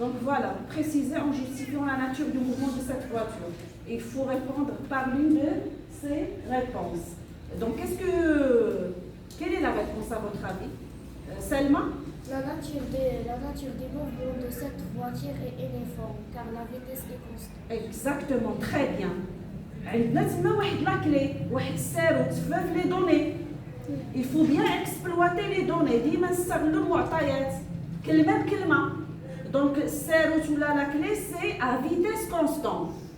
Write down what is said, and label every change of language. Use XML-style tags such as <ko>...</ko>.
<fr>Donc voilà, préciser en justifiant la nature du mouvement de cette voiture. Il faut répondre par l'une de ces réponses. Donc quelle est la réponse à votre avis? Selma? La nature des mouvements de cette voiture est uniforme car la vitesse est constante. Exactement, très bien.</fr> <ar>عندنا تما واحد لاكلي واحد الساروت في لي دوني.</ar> <fr>Il faut bien exploiter les données.</fr> <ar>ديما نستغلوا المعطيات كلمه بكلمه.</ar> <fr>Donc</fr> <ar>الساروت ولا</ar> <fr>la clé c'est à vitesse constante.</fr>